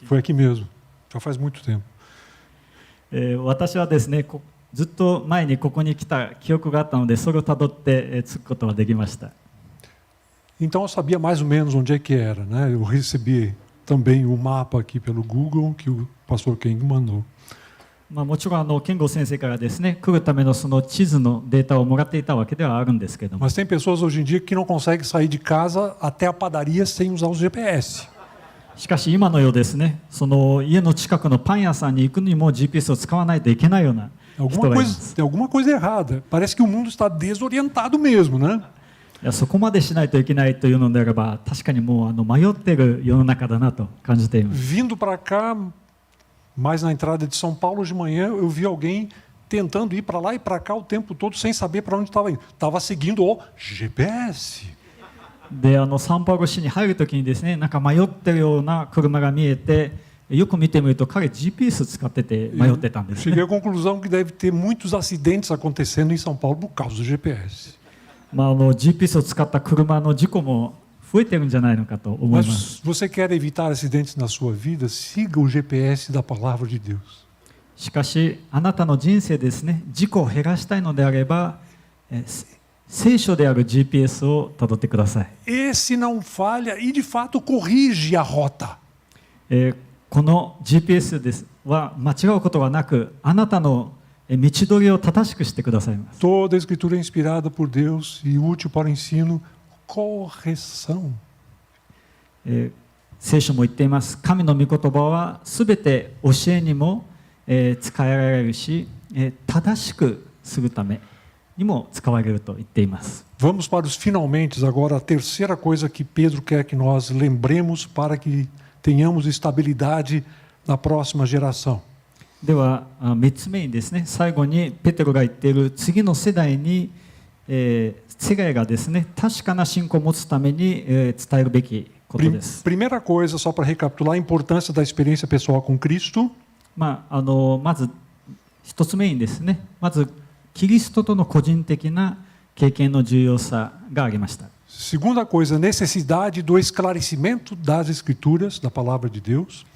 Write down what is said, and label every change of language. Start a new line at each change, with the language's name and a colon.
Portuguese: Foi aqui mesmo. Já faz muito tempo.
Japanese: 私はですね、ずっと前にここに来た記憶があったので、それをたどって着くことができました。
Portuguese: Então eu sabia mais ou menos onde é que era, né? Eu recebi também o mapa aqui pelo Google que o pastor Ken mandou.
Japanese: もちろん健吾先生からですね、来るためのその地図のデータをもらっていたわけではあるんですけども。
Portuguese: Mas tem pessoas hoje em dia que não conseguem sair de casa até a padaria sem usar o GPS.
Japanese: しかし今のようですね、その家の近くのパン屋さんに行くにも GPS を使わないといけないような人がいます。
Portuguese: Tem alguma coisa errada. Parece que o mundo está desorientado mesmo, né?
Japanese: いやそこまでしないといけないというのであれば、確かにもう迷っている世の中だなと感じています。
Portuguese: Vindo para cá, mais na entrada de São Paulo de manhã, eu vi alguém tentando ir para lá e para cá o tempo todo sem saber para onde estava indo. Estava seguindo o GPS.
Japanese: でサンパウロ市に入るときにですね、なんか迷ってるような車が見えて、よく見てみると彼 GPS 使ってて迷ってたんですね。
Portuguese: Cheguei à conclusão que deve ter muitos acidentes acontecendo em São Paulo por causa do GPS.
Japanese: GPS を使った車の事故も増えてるんじゃないのかと思います。
Portuguese: Mas você quer evitar acidentes na sua vida? Siga o GPS da palavra de Deus.
Japanese: しかしあなたの人生ですね、事故を減らしたいのであれば、聖書である GPS をたどってください。
Portuguese: Esse não falha e de fato corrige a rota.
Japanese: この GPS ですは間違うことがなく、あなたの道取りを正しくしてくださいます。
Portuguese: Toda a escritura é inspirada por Deus e útil para o ensino, correção.
Japanese: 聖書も言っています。神の御言葉はすべて教えにも使えられるし、正しくするためにも使われると言っています。
Portuguese: Vamos para os finalmente agora, a terceira coisa que Pedro quer que nós lembremos para que tenhamos estabilidade na próxima geração.
Japanese: では3つ目にですね、最後にペテロが言っている次の世代に、世代がですね、確かな信仰を持つために、伝えるべきことです。
Portuguese: Primeira coisa, só para recapitular, a importância da experiência pessoal com Cristo.
Japanese: まず一つ目にですね、まずキリストとの個人的な経験の重要さがありました。
Portuguese: Segunda coisa, necessidade do esclarecimento das Escrituras, da palavra de Deus.